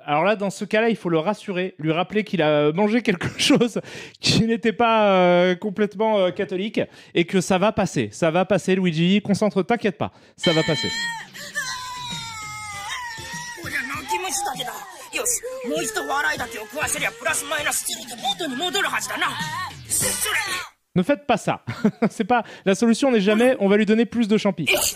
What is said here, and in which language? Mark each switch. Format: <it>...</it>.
<fr>Alors là, dans ce cas-là, il faut le rassurer, lui rappeler qu'il a mangé quelque chose qui n'était pas complètement catholique et que ça va passer. Ça va passer, Luigi. Concentre, t'inquiète pas. Ça va passer.</fr> <ja>こりゃ泣き虫だけだ。よし、もう一度笑いだけを食わせりゃプラスマイナス元に戻るはずだな。それ。</ja> <fr>Ne faites pas ça. C'est pas la solution n'est jamais. On va lui donner plus de champi.</fr>